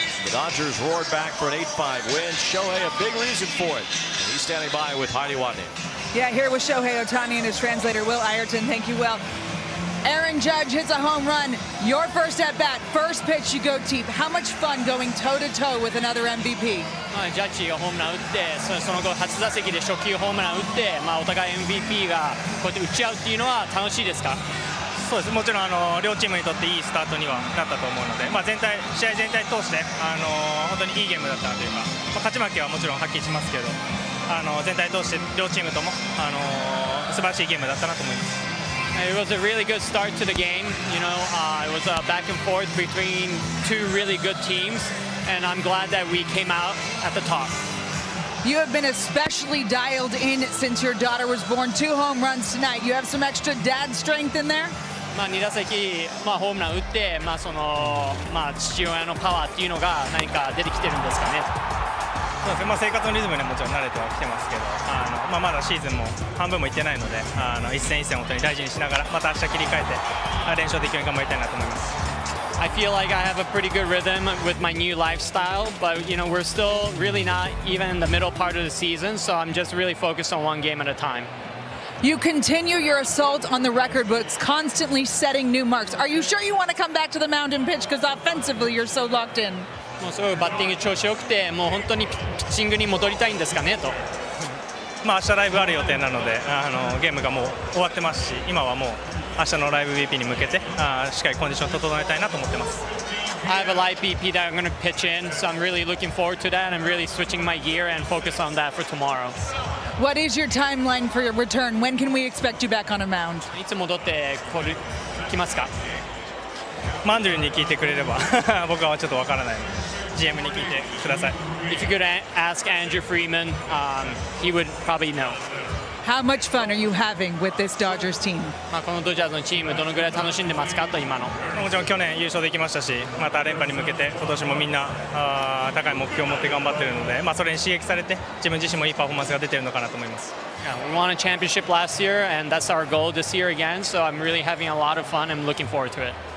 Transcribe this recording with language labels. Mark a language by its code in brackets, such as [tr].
[en] The Dodgers roared back for an 8-5 win. Shohei, a big reason for it. And he's standing by with Heidi Watney. Yeah, here with Shohei Ohtani and his translator, Will Ireton. Thank you, Will. Aaron Judge hits a home run. Your first at bat, first pitch, you go deep. How much fun going toe to toe with another MVP? [ja] ジャッジがホームラン打って、その後初打席で初球ホームラン打って、お互い MVP がこうやって打ち合うっていうのは楽しいですか？そうです。もちろん両チームにとっていいスタートにはなったと思うので、試合全体通して本当にいいゲームだったなというか、勝ち負けはもちろんはっきりしますけど、全体通して両チームとも素晴らしいゲームだったなと思います。 [en] It was a really good start to the game. You know, it was a back and forth between two really good teams, and I'm glad that we came out at the top. You have been especially dialed in since your daughter was born. 2 home runs tonight. You have some extra dad strength in there? [ja] 2打席、ホームラン打って、父親のパワーっていうのが何か出てきてるんですかね。そうですね、生活のリズムにはもちろん慣れてはきてますけど、まだシーズンも半分もいってないので、一戦一戦本当に大事にしながら、また明日切り替えて連勝できるように頑張りたいなと思います。 [en] I feel like I have a pretty good rhythm with my new lifestyle, but you know, we're still really not even in the middle part of the season, so I'm just really focused on one game at a time. You continue your assault on the record books, constantly setting new marks. Are you sure you want to come back to the mound and pitch? Because offensively, you're so locked in. [ja] もうすごいバッティング調子よくて、もう本当にピッチングに戻りたいんですかねと。明日ライブある予定なので、ゲームがもう終わってますし、今はもう明日のライブ BP に向けてしっかりコンディションを整えたいなと思ってます。 [en] I have a live BP that I'm going to pitch in, so I'm really looking forward to that. I'm really switching my gear and focus on that for tomorrow. What is your timeline for your return? When can we expect you back on a mound? [ja] いつ戻ってきますか？マンドゥルに聞いてくれれば僕はちょっとわからないので GM に聞いてください。 [en] If you could ask Andrew Freeman, he would probably know. How much fun are you having with this Dodgers team? [ja] このドジャースのチームどのぐらい楽しんでますかと今の。もちろん去年優勝できましたし、また連覇に向けて今年もみんな高い目標を持って頑張っているので、それに刺激されて自分自身もいいパフォーマンスが出ているのかなと思います。 [en] We won a championship last year, and that's our goal this year again. So I'm really having a lot of fun. I'm looking forward to it.